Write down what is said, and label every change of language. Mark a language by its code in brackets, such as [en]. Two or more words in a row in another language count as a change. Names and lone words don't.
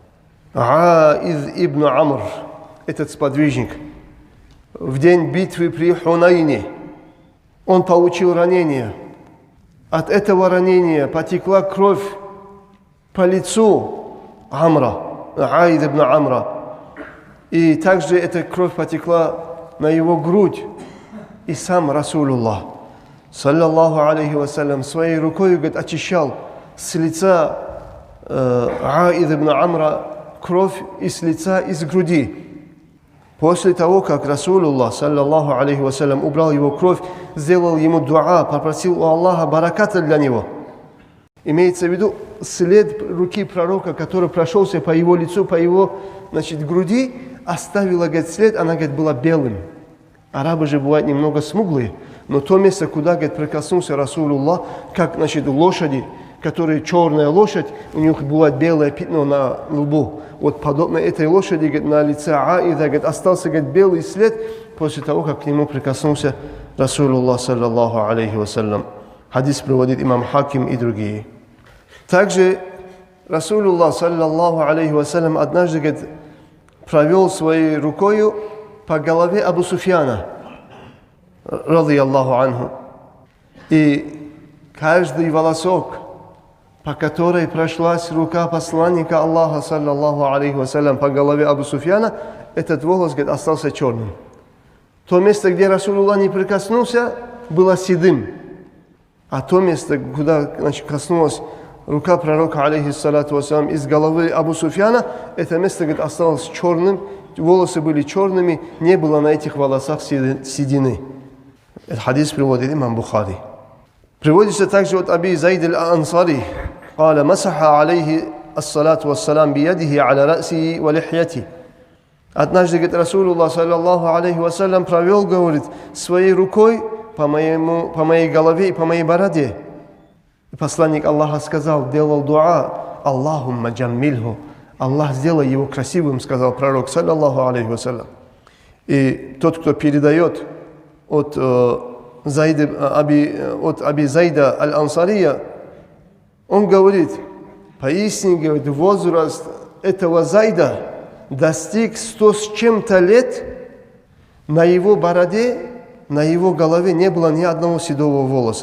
[ru] Аид ибн Амр, этот сподвижник, в день битвы при Хунайне, он получил ранение. От этого ранения потекла кровь по лицу Амра, Аид ибн Амра. И также эта кровь потекла на его грудь. И сам Расулуллах, [ar] صلى الله عليه وسلم, [ru] своей рукой, говорит, очищал с лица Аид ибн Амра кровь из лица, из груди. После того, как Расулуллах, [ar] صلى الله عليه وسلم, [ru] убрал его кровь, сделал ему дуа, попросил у Аллаха бараката для него. Имеется в виду след руки пророка, который прошелся по его лицу, по его, значит, груди, оставила, говорит, след, она, говорит, была белым. Арабы же бывают немного смуглые, но то место, куда, говорит, прикоснулся Расулуллах, как, значит, лошади, которые черная лошадь, у них бывает белое пятно на лбу. Вот подобно этой лошади, говорит, на лице Аида, говорит, остался, говорит, белый след после того, как к нему прикоснулся Расулуллах, [ar] صلى الله عليه وسلم. [ru] Хадис приводит имам Хаким и другие. Также Расулуллах, [ar] صلى الله عليه وسلم, [ru] однажды, говорит, провел своей рукою по голове Абу Суфьяна, [ar] رضي الله عنه. [ru] И каждый волосок, по которой прошлась рука посланника Аллаха, [ar] صلى الله عليه وسلم, [ru] по голове Абу Суфьяна, этот волос, говорит, остался черным. То место, где Расулуллах не прикоснулся, было седым. А то место, куда, значит, коснулась рука пророка, [ar] عليه الصلاة والسلام, [ru] из головы Абу Суфьяна, это место, говорит, осталось черным, волосы были черными, не было на этих волосах седины. Этот хадис приводит имам Бухари. Приводится также от Аби Зайд аль-Ансари. [ar] قال مسح عليه الصلاة والسلام بيده على رأسه ولحيته. [ru] Однажды, говорит, Расулуллах, [ar] صلى الله عليه وسلم, [ru] провел, говорит, своей рукой по моей голове и по моей бороде. И посланник Аллаха сказал, делал дуа, [ar] اللهم جمله. [ru] Аллах, сделай его красивым, сказал пророк, [ar] صلى الله عليه وسلم. [ru] И тот, кто передает от Аби Зайда аль-Ансария, он говорит, поистине, говорит, возраст этого Зайда достиг 100 с чем-то лет, на его бороде, на его голове не было ни одного седого волоса.